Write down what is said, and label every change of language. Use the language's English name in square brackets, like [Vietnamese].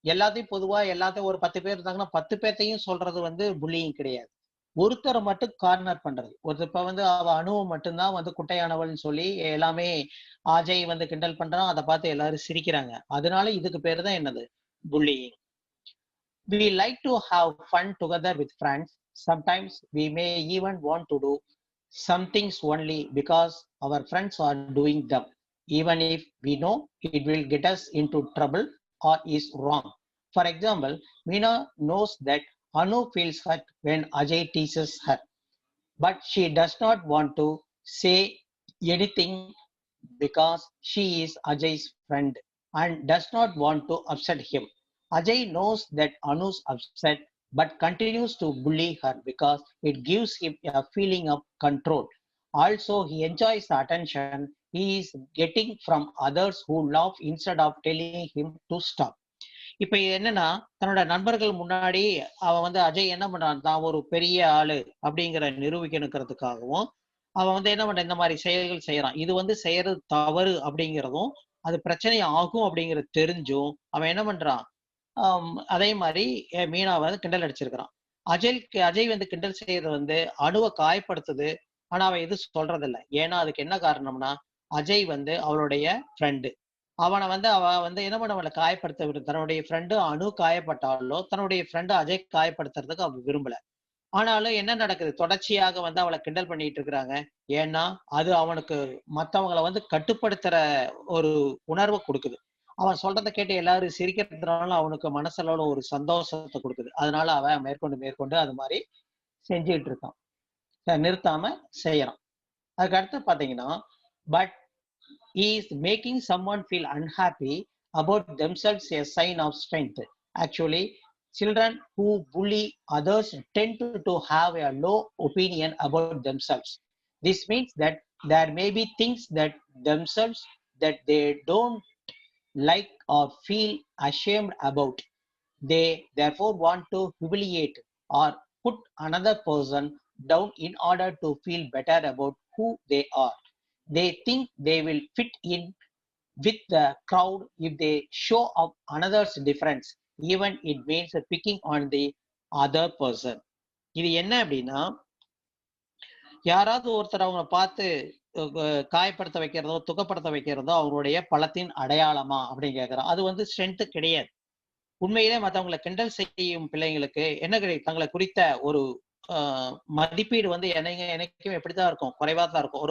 [Tamil] எல்லாத்தையும் பொதுவா எல்லாத்தையும் ஒரு 10 பேர் இருந்தாங்கன்னா 10 பேத்தையும் சொல்றது வந்து புல்லிங் கிடையாது. ஒருத்தரை மட்டும் கார்னர் பண்றது. இப்ப வந்து அவ அணுவ மட்டும்தான் வந்து குட்டையானவள்னு சொல்லி எல்லாமே அஜய் வந்து கிண்டல் பண்றான். அதை பார்த்து எல்லாரும் சிரிக்கிறாங்க. அதனால இதுக்கு பேரு தான் என்னது, pulling. [English] We like to have fun together with friends. Sometimes we may even want to do some things only because our friends are doing them, even if we know it will get us into trouble or is wrong. For example, Meena knows that Anu feels hurt when Ajay teases her, but she does not want to say anything because she is Ajay's friend and does not want to upset him. Ajay knows that Anu's upset but continues to bully her because it gives him a feeling of control. Also, he enjoys the attention he is getting from others who laugh instead of telling him to stop. [Tamil] இப்ப என்னன்னா, தன்னோட நண்பர்கள் முன்னாடி அவன் வந்து அஜய் என்ன பண்றான், தான் ஒரு பெரிய ஆளு அப்படிங்கிற நிரூபிக்கணுங்கிறதுக்காகவும் அவன் வந்து என்ன பண்றான், இந்த மாதிரி செயல்கள் செய்யறான். இது வந்து செய்யறது தவறு அப்படிங்கிறதும் அது பிரச்சனை ஆகும் அப்படிங்கிறது தெரிஞ்சும் அவன் என்ன பண்றான், அதே மாதிரி மீனாவை வந்து கிண்டல் அடிச்சிருக்கிறான். அஜய் வந்து கிண்டல் செய்யறது வந்து அணுவை காயப்படுத்துது. ஆனா அவன் எதுவும் சொல்றதில்லை. ஏன்னா அதுக்கு என்ன காரணம்னா, அஜய் வந்து அவளுடைய ஃப்ரெண்டு. அவனை வந்து அவ வந்து என்ன பண்ண காயப்படுத்த தன்னுடைய ஃப்ரெண்டு அணு காயப்பட்டாலோ தன்னுடைய ஃப்ரெண்டு அஜய் காயப்படுத்துறதுக்கு அவ விரும்பல. ஆனாலும் என்ன நடக்குது, தொடர்ச்சியாக வந்து அவளை கிண்டல் பண்ணிட்டு இருக்கிறாங்க. ஏன்னா அது அவனுக்கு மத்தவங்களை வந்து கட்டுப்படுத்துற ஒரு உணர்வை கொடுக்குது. அவன் சொல்றதை கேட்டு எல்லாரும் சிரிக்கிறதுனால அவனுக்கு மனசளவுல ஒரு சந்தோஷத்தை கொடுக்குது. அதனால அவன் மேற்கொண்டு அது மாதிரி செஞ்சுட்டு இருக்கான். நிறுத்தாம செய்யறான். அதுக்கு அடுத்து பாத்தீங்கன்னா, [English] But is making someone feel unhappy about themselves a sign of strength. Actually, children who bully others tend to have a low opinion about themselves. This means that there may be things that themselves that they don't like or feel ashamed about. They therefore want to humiliate or put another person down in order to feel better about who they are. They think they will fit in with the crowd if they show up another's difference, even it means picking on the other person. [Tamil] இது என்ன அப்படின்னா, யாராவது ஒருத்தர் அவங்க பார்த்து காயப்படுத்த வைக்கிறதோ துக்கப்படுத்த வைக்கிறதோ அவங்களுடைய பலத்தின் அடையாளமா அப்படின்னு கேட்கிறோம். அது வந்து ஸ்ட்ரென்த் கிடையாது. உண்மையிலே மற்றவங்களை கிண்டல் செய்யும் பிள்ளைங்களுக்கு என்ன கிடைக்கும், தங்களை குறித்த ஒரு மதிப்பீடு வந்து எனக்கும் எப்படித்தான் இருக்கும், குறைவா தான் இருக்கும்.